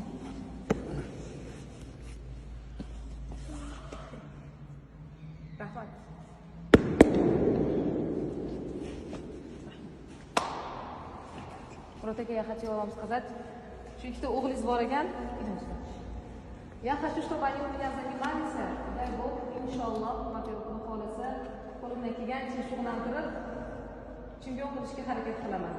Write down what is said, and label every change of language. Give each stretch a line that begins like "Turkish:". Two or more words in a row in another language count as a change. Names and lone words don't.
Uzbek: Rahmat. Murod akaga xat javobimiz сказать. Shu ikkita o'g'lingiz bor ekan.
Russian: Я хочу, чтобы они у меня занимались, дай Бог, иншаллах, во-первых,
Uzbek: xohlasa, qo'limdan kelgancha shug'ullantirib, chempion qilishga harakat qilaman.